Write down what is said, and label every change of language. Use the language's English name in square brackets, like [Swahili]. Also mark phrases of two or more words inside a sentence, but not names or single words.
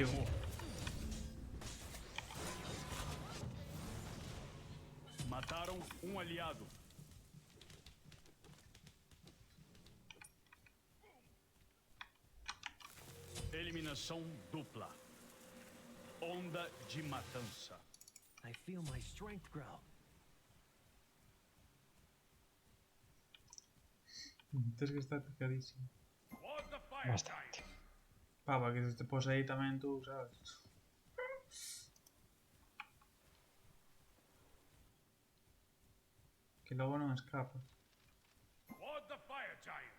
[Portuguese] foi morto. Mataram aliado. Eliminação dupla. Onda de matança. [English] I feel my strength grow. [Galician] Tens que estar picadísimo. [English] Ward the fire [Galician] Bastante. [English] giant. [Galician] Papa, que se te pose aí tamén tú, sabes? Que logo non escapas. [English] Ward the fire giant.